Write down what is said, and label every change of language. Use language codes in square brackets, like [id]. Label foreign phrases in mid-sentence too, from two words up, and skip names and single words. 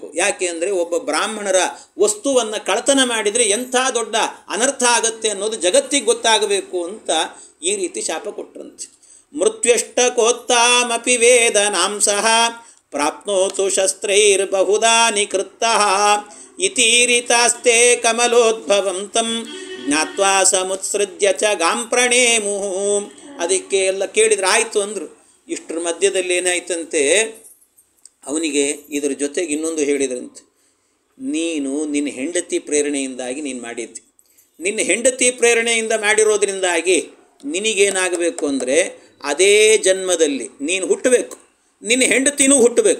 [kn] ಯಾಕೆ ಅಂದರೆ ಒಬ್ಬ ಬ್ರಾಹ್ಮಣರ ವಸ್ತುವನ್ನು ಕಳ್ಳತನ ಮಾಡಿದರೆ ಎಂಥ ದೊಡ್ಡ ಅನರ್ಥ ಆಗತ್ತೆ ಅನ್ನೋದು ಜಗತ್ತಿಗೆ ಗೊತ್ತಾಗಬೇಕು ಅಂತ ಈ ರೀತಿ ಶಾಪ ಕೊಟ್ಟರಂತೆ. [sa] ಮೃತ್ಯುಷ್ಟಕೋತ್ತಾಮಪಿ ವೇದನಾಂಸಃ ಪ್ರಾಪ್ನೋತು ಶಸ್ತ್ರೈರ್ಬಹುಧಾ ನಿಕೃತ್ತಃ ಇತೀರಿತಾಸ್ತೆ ಕಮಲೋದ್ಭವಂ ತಂ ಜ್ಞಾತ್ವಾ ಸಮುತ್ಸೃಜ್ಯ ಚ ಗಾಂ ಪ್ರಣೇಮುಃ. [kn] ಅದಕ್ಕೆ ಎಲ್ಲ ಕೇಳಿದ್ರೆ ಆಯಿತು ಅಂದರು. ಇಷ್ಟರ ಮಧ್ಯದಲ್ಲಿ ಏನಾಯ್ತಂತೆ, ಅವನಿಗೆ ಇದರ ಜೊತೆಗೆ ಇನ್ನೊಂದು ಹೇಳಿದ್ರಂತೆ, ನೀನು ನಿನ್ನ ಹೆಂಡತಿ ಪ್ರೇರಣೆಯಿಂದಾಗಿ ನೀನು ಮಾಡಿದ್ದಿ, ನಿನ್ನ ಹೆಂಡತಿ ಪ್ರೇರಣೆಯಿಂದ ಮಾಡಿರೋದ್ರಿಂದಾಗಿ ನಿನಗೇನಾಗಬೇಕು ಅಂದರೆ ಅದೇ ಜನ್ಮದಲ್ಲಿ ನೀನು ಹುಟ್ಟಬೇಕು, ನಿನ್ನ ಹೆಂಡತಿನೂ ಹುಟ್ಟಬೇಕು.